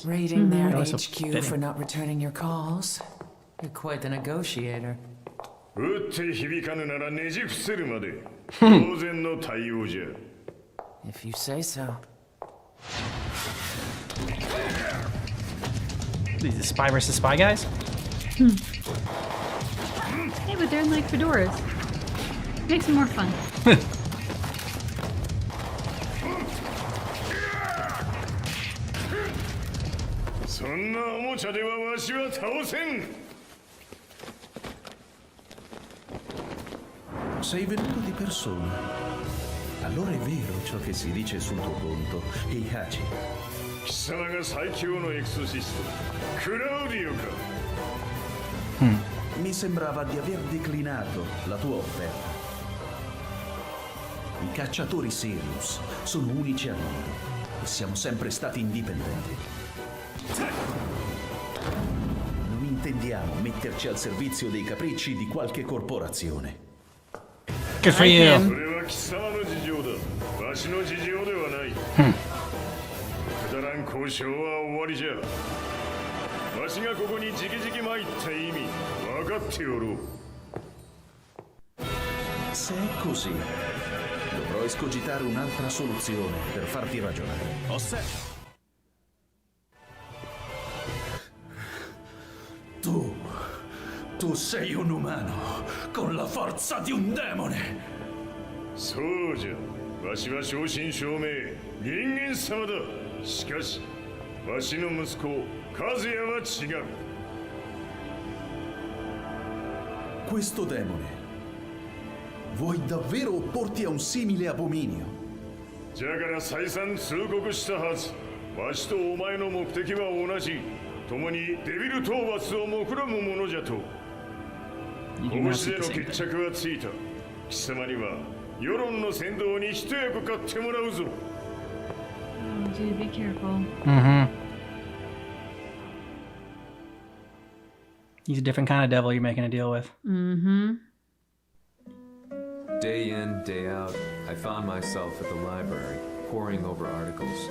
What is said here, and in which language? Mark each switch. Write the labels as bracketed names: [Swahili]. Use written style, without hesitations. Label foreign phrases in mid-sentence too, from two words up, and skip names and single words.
[English] Raiding their That was so HQ fitting. for not returning your calls. You're quite the negotiator. [Japanese] 打って響かぬならねじ伏せるまで当然の対応じゃ。 [English] If you say so. These are spy versus spy guys? Hey, but they're in like fedoras. Makes it more fun. [Japanese] そんなおもちゃではわしは倒せん。 [Italian] Sei venuto di persona. Allora è vero ciò che si dice sul tuo conto, Heihachi. [Japanese] 貴様が最強のエクソシスト、クラウディオか。 [Italian] Mi sembrava di aver declinato la tua offerta. I cacciatori Sirius sono unici al mondo e siamo sempre stati indipendenti. Non intendiamo metterci al servizio dei capricci di qualche corporazione. [English] Good for Like you. him. [Japanese] それは貴様の事情だ。わしの事情ではない。くだらん交渉は終わりじゃ。わしがここにじきじき参った意味、分かっておろう。 [Italian] Se è così, escogitare un'altra soluzione per farti ragionare. Tu sei un umano con la forza di un demone. [Japanese] そうじゃ。わしは正真正銘人間様だ。しかしわしの息子和也は違う。 [Italian] Questo demone, vuoi davvero opporti a un simile abominio? [Japanese] じゃから再三通告したはず。わしとお前の目的は同じ。共にデビル討伐を目論むものじゃと。 [English] You do not [Japanese] 拳 [English] seek [Japanese] で [English] the [Japanese] の [English] same [Japanese] 決 [English] thing. [Japanese] 着はついた。貴様には世論の先導に一役買ってもらうぞ。 [English] Oh, dude, be careful. He's a different kind of devil you're making a deal with. Day in, day out, I found myself at the library, poring over articles.